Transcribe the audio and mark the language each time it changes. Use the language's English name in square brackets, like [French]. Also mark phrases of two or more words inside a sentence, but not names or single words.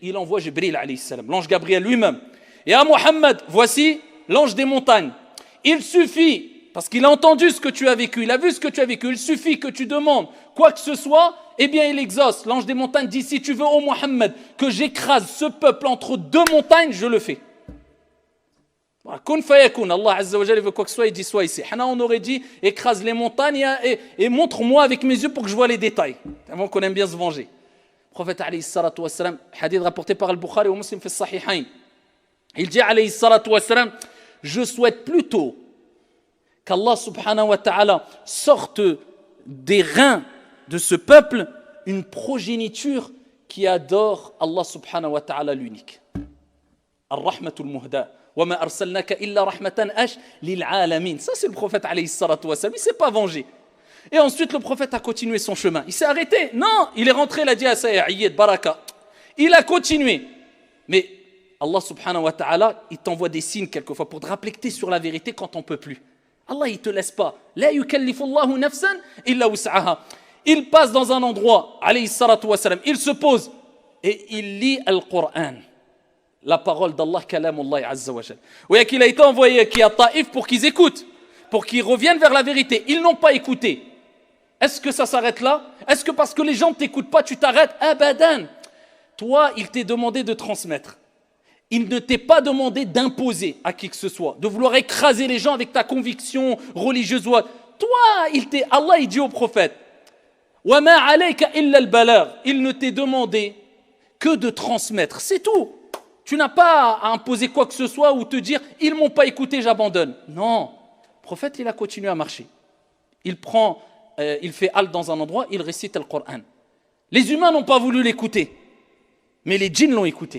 [French] Il envoie Jibril [Arabic] عليه السلام, [French] l'ange Gabriel lui-même. Et à Mohammed, voici l'ange des montagnes. Il suffit, parce qu'il a entendu ce que tu as vécu, il a vu ce que tu as vécu, il suffit que tu demandes quoi que ce soit, eh bien il exauce. L'ange des montagnes dit, si tu veux, ô Mohammed, que j'écrase ce peuple entre 2 montagnes, je le fais. [Arabic] كن فيكون, الله عز وجل [French] veut quoi que ce soit, il dit soit ici. Hana, on aurait dit, écrase les montagnes et montre-moi avec mes yeux pour que je vois les détails. Avant qu'on aime bien se venger. Prophète [Arabic] عليه الصلاة والسلام, [French] hadith rapporté par Al-Bukhari ou Muslim [Arabic] في الصحيحين. [French] Il dit [Arabic] عليه الصلاة والسلام, [French] je souhaite plutôt qu' [Arabic] الله سبحانه وتعالى [French] sorte des reins de ce peuple une progéniture qui adore [Arabic] الله سبحانه وتعالى [French] l'unique. [Arabic] الرحمة المهداة. وما أرسلناك إلا رحمة للعالمين. [French] Ça c'est le prophète [Arabic] عليه الصلاة والسلام, [French] il ne s'est pas vengé. Et ensuite, le prophète a continué son chemin. Il s'est arrêté. Non, il est rentré, il a dit à Sayyid, Baraka. Il a continué. Mais [Arabic] الله سبحانه وتعالى, [French] il t'envoie des signes quelquefois pour te rappeler que tu es sur la vérité quand on ne peut plus. Allah, il ne te laisse pas. [Arabic] لا يكلف الله نفسا إلا وسعها. [French] Il passe dans un endroit, [Arabic] عليه الصلاة والسلام, [French] il se pose et il lit Al-Qur'an. La parole d'Allah, [Arabic] كلام الله عز وجل. [French] Oui, qu'il a été envoyé qui à Taïf pour qu'ils écoutent, pour qu'ils reviennent vers la vérité. Ils n'ont pas écouté. Est-ce que ça s'arrête là? Est-ce que parce que les gens ne t'écoutent pas, tu t'arrêtes? Abadan. Toi, il t'est demandé de transmettre. Il ne t'est pas demandé d'imposer à qui que ce soit, de vouloir écraser les gens avec ta conviction religieuse. Toi, Allah, il dit au prophète, [Arabic] وما عليك إلا البلاغ. [French] Il ne t'est demandé que de transmettre. C'est tout. Tu n'as pas à imposer quoi que ce soit ou te dire « ils m'ont pas écouté, j'abandonne ». Non, le prophète, il a continué à marcher. Il fait halte dans un endroit, il récite le Coran. Les humains n'ont pas voulu l'écouter, mais les djinns l'ont écouté.